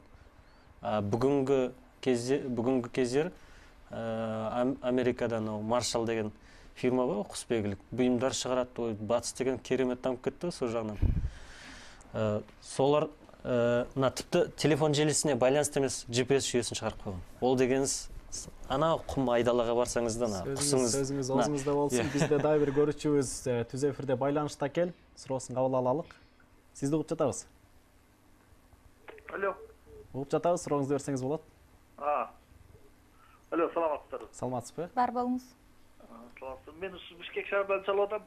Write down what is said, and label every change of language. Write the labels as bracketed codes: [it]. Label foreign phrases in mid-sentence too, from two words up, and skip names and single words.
[kk] Бүгінгі кездер Америкадан Маршал деген фирма бар, құсбегілік бұйымдар шығарады. Батыс деген керемет дамып кетті сол жағынан. Солар тіпті телефон желісіне байланысты емес GPS жүйесін шығарып қойған. Ол дегеніз ана құм айдалаға барсаңыздан сөзіңіз аузыңызда болсын. [ky] Бізде дагы бир көрүүчүбүз түз эфирде байланышта экен. Суроосын кабыл алалык. Сизди угуп жатабыз. Алло. Угуп жатабыз, сурооңузду берсеңиз болот. Алло, саламатсыздар. Саламатсызбы? Бар болуңуз. Саламатсыз. Мен ушу Бишкек шаарынан чалып атам.